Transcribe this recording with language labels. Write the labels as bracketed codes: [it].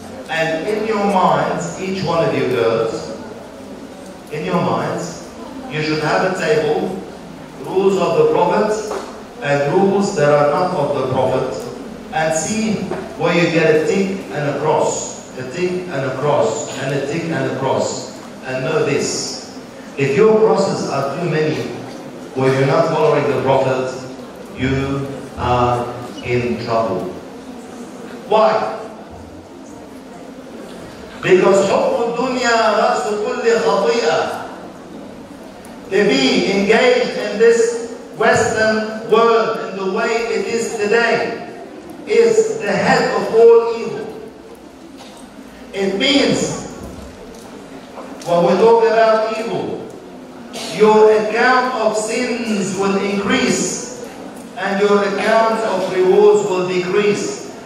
[en] And in your minds, each one of you girls, in your minds, you should have a table, rules of the Prophet and rules that are not of the Prophet, and see where you get a tick and a cross, a tick and a cross, and a tick and a cross. And know this, if your crosses are too many, where you're not following the Prophet, you are in trouble. Why? Because [ar] حُبُّ الدُّنْيَا رَأْسُ كُلِّ خَطِيئَةٍ. [en] To be engaged in this Western world in the way it is today is the head of all evil. It means, when we talk about evil, your account of sins will increase and your account of rewards will decrease.